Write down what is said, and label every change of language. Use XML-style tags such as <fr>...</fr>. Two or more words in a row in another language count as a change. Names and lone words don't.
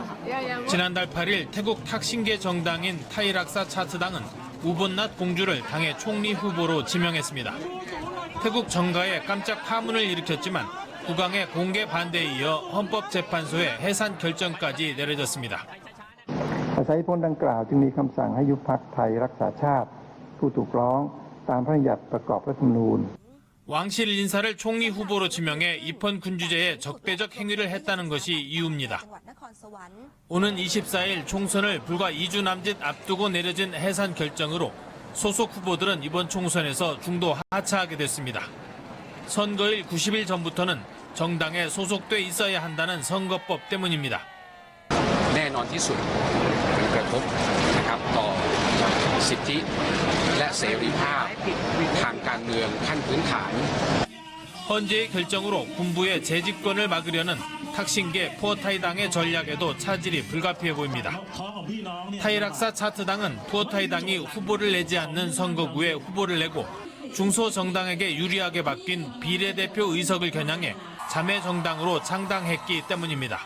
<ko>지난달 8일 태국 탁신계 정당인 타이락사 차트당은 우본랏 공주를 당의 총리 후보로 지명했습니다. 태국 정가에 깜짝 파문을 일으켰지만 국왕의 공개 반대에 이어 헌법재판소의 해산 결정까지 내려졌습니다.</ko> <th>ใช้พ้นดังกล่าวจึงมีคำสั่งให้ยุบพรรคไทยรักษาชาติผู้ถูกร้องตามพระบัญญัติประกอบรัฐธรรมนูญ</th> <ko>왕실 인사를 총리 후보로 지명해 입헌 군주제에 적대적 행위를 했다는 것이 이유입니다. 오는 24일 총선을 불과 2주 남짓 앞두고 내려진 해산 결정으로 소속 후보들은 이번 총선에서 중도 하차하게 됐습니다. 선거일 90일 전부터는 정당에 소속돼 있어야 한다는 선거법 때문입니다.</ko> <th>แน่นอนที่สุดกระทบนะครับต่อสิทธิและเสรีภาพทางการเมืองขั้นพื้นฐาน</th> <ko>헌재의 결정으로 군부의 재집권을 막으려는 탁신계 푸어타이당의 전략에도 차질이 불가피해 보입니다. 타이락사 차트당은 푸어타이당이 후보를 내지 않는 선거구에 후보를 내고 중소정당에게 유리하게 바뀐 비례대표 의석을 겨냥해 자매 정당으로 창당했기 때문입니다.</ko>